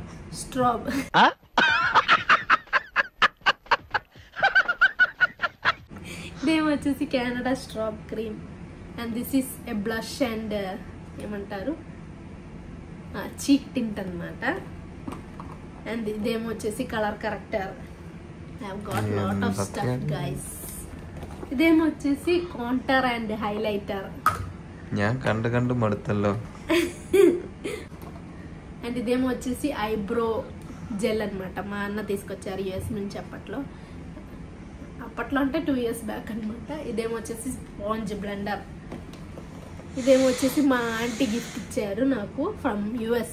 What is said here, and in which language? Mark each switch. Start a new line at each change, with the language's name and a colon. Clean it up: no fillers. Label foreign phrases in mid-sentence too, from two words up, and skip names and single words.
Telugu: స్ట్రాబ్. ఇదేమో వచ్చేసి కెనడా స్ట్రాబ్ క్రీమ్.
English: and this is a blush and ఏమంటారు cheek tint అనమాట.
Telugu: అండ్ ఇదేమో వచ్చేసి
English: color corrector. I have got lot of stuff guys.
Telugu: ఇదేమో వచ్చేసి
English: contour and highlighter.
Malayalam: ഞാൻ കണ്ടു മടുത്തല്ലോ.
Telugu: అండ్ ఇదేమో వచ్చేసి
English: eyebrow gel
Telugu: అనమాట. మా అన్న తీసుకొచ్చారు యూఎస్ నుంచి అప్పట్లో అంటే
English: 2 years back
Telugu: అనమాట. ఇదేమో వచ్చేసి
English: sponge blender.
Telugu: ఇదేమో వచ్చేసి మా ఆంటీ గిఫ్ట్ ఇచ్చారు నాకు ఫ్రమ్ యూఎస్.